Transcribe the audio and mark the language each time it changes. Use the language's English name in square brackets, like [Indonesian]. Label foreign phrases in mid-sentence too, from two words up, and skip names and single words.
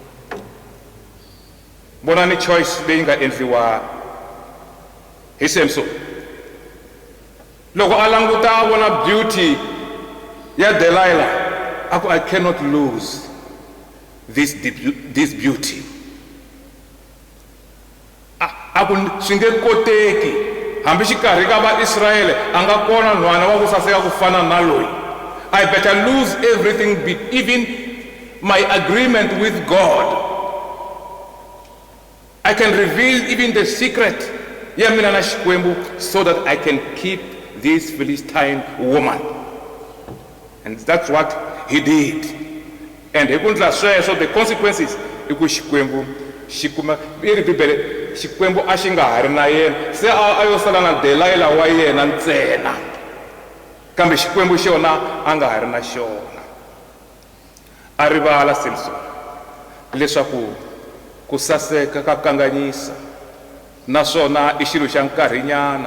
[Tsonga] Vonani choice leyi nga endliwa hi Samson. Loko a languta a vona beauty ya Delilah, a ku [English] I cannot lose this beauty. [Tsonga] A ku swi nge koteki, hambi xikarhi ka vaIsrayele a nga kona nhwana wa ku saseka ku fana na loyi. [English] I better lose everything, even my agreement with God. I can reveal even the secret [Tsonga] ya mina na Xikwembu [English] so that I can keep this Philistine woman. And that's what he did. [Tsonga] And hi ku ndla sweswo, [English] the consequences [Tsonga] i ku Xikwembu xi kuma i ri Bibele, Xikwembu a xi nga ha ri na yena, se a yo sala na Delilah wa yena ntsena, kambe Xikwembu xona a nga ha ri na xona. A rivala Samson leswaku ku saseka ka kanganyisa, naswona i xilo xa nkarhinyana.